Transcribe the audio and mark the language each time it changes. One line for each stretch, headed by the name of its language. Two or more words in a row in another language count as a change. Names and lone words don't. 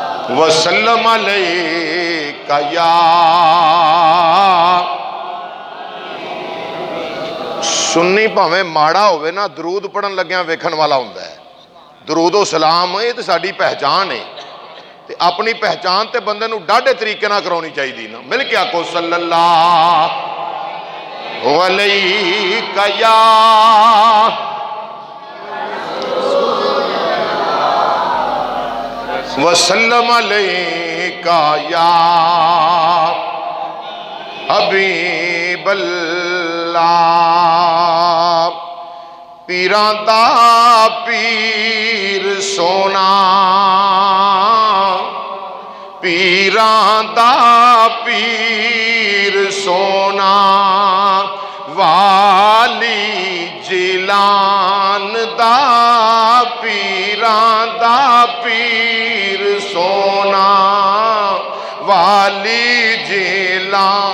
Arabic: وسلم عليك يا.
Punjabi: سنی بھاویں ماڑا ہووے نا، درود پڑھن لگیا ویکھن والا ہندا ہے. درودو سلام یہ تو ساڈی پہچان ہے، تے اپنی پہچان تے بندے نوں ڈاڈھے طریقے نال کراؤنی چاہیدی نا. مل کے آکھو
Arabic: صلى الله عليك يا. وسلم عليك يا حبيب الله.
Punjabi: پیراں دا پیر سونا، پیراں دا پیر سونا، والی جیلان دا پیراں دا پیر سونا، والی جیلان.